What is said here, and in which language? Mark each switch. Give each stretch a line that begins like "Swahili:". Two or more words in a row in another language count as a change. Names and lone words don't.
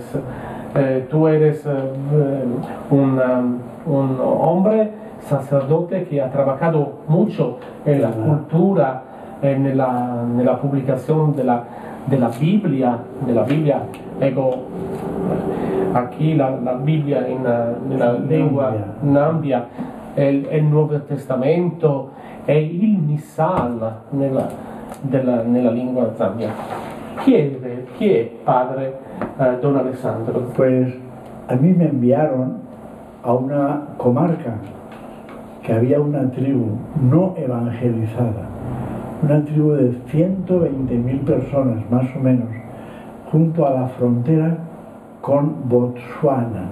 Spanish: Tú eres un hombre sacerdote que ha trabajado mucho en la cultura, en la publicación de la Biblia, ego, aquí la Biblia en la lengua Nambia, el
Italian: Nuovo Testamento e il Missal nella lingua Zambia. Chi è padre don Alessandro?
Spanish: Pues a mí me enviaron a una comarca que había una tribu no evangelizada, una tribu de 120.000 personas más o menos, junto a la frontera con Botsuana.